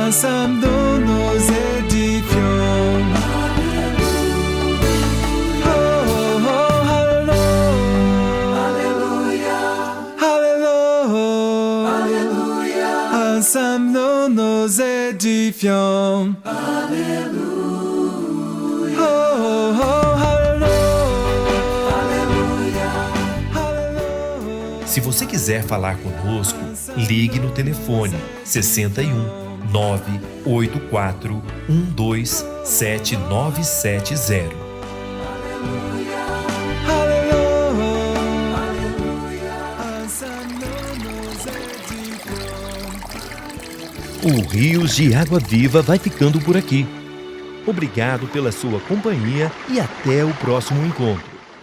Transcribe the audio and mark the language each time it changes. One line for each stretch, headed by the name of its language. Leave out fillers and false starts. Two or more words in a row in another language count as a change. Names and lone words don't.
French: Ensemble nous nous édifions. Oh, oh, hallelujah. Ensemble nous nous édifions. Oh, oh, hallelujah.
Portuguese: Se você quiser falar conosco, ligue no telefone 61 984 127970.
French: Ensemble nous nous édifions.
Portuguese: O Rios de Água Viva vai ficando por aqui. Obrigado pela sua companhia e até o próximo encontro.